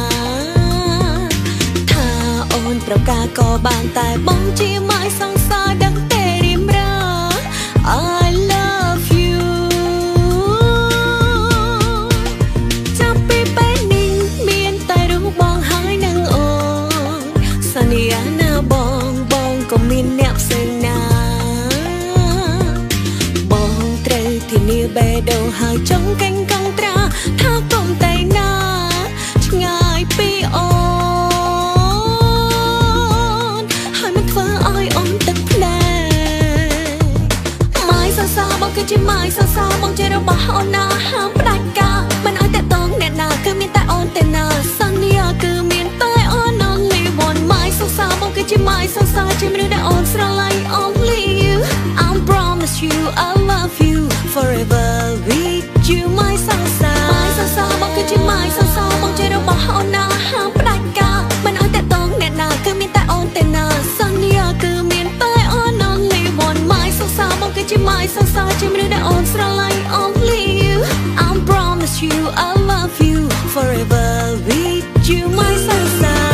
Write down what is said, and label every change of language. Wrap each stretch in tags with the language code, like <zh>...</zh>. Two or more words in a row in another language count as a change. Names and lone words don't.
<km>ថាអូនប្រកាសក៏បានតែបងជាម៉ាយសង្សារដឹងតែរៀមរា</km> <en>I love you</en> <km>ចាប់ពីពេលនេះមានតែរូបបងហើយនឹងអូនសន្យាណាបងក៏មានអ្នកផ្សេងណាបងត្រូវធានាបេះដូងហើយចង់កេងកងត្រាថាកុំតែណាឆ្ងាយពីអូ នហើយមិនធ្វើឲ្យអូនទឹកភ្នែកម៉ាយសង្សារបងគឺជាម៉ាយសង្សារបងជារបស់អូនណាហាមផ្ដាច់ការមិនឲ្យតែតងអ្នកណាគឺមានតែអូ នតែណាសន្យាគឺមានតែអូន</km> <en>only one</en> <km>ម៉ាយសង្សារបងគឺជាម៉ាយសង្សារជាមនុស្សដែលអូនស្រឡាញ់</km> <en>only you I promise you I love you forever with you</en> <km>ម៉ាយសង្សារម៉ាយសង្សារបងគឺជាម៉ាយសង្សារបងជារបស់អូនណាហាមផ្ដាច់ការមិនឲ្យតែតងអ្នកណាគឺមានតែអូនតែណាសន្យាគឺមានតែអូន</km> <en>only one</en> <km>ម៉ាយសង្សារបងគឺជាម៉ាយសង្សារជាមនុស្សដែលអូនស្រឡាញ់</km> <en>only you I promise you I love you forever with you</en> <km>ម៉ាយសង្សារ</km>